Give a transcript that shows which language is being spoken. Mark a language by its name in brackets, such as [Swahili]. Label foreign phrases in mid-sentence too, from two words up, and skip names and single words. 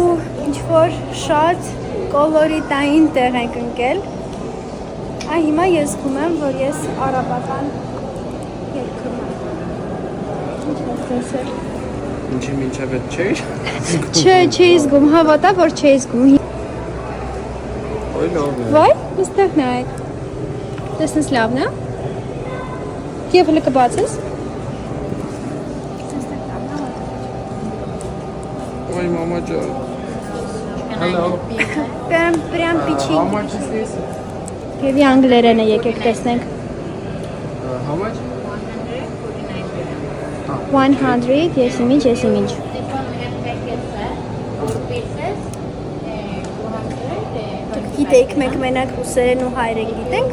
[Armenian] ինչ-որ շատ կոլորիտային տեղ ենք ընկել։ Հիմա ես զգում եմ, որ ես արաբական երգում եմ։ Ինչ ես տեսել։ Ինչի մինչև էդ չէի։ Չէի զգում, հավատա, որ չէի զգում։ Ոյ լավ է։ Վայ, այստեղ նայեք։ Տեսնես լավն է։ Եվ հլը կբացես։ [Russian] Ой, мама ջան։ Hello. Прям печень. [English] How much is this? [Armenian] Եվ անգլերեն է եկեք տեսնենք։ [English] How much? 100, [Armenian] ես իմիջ։ Գիտեք, մենք մենակ ռուսերեն ու հայերեն գիտենք,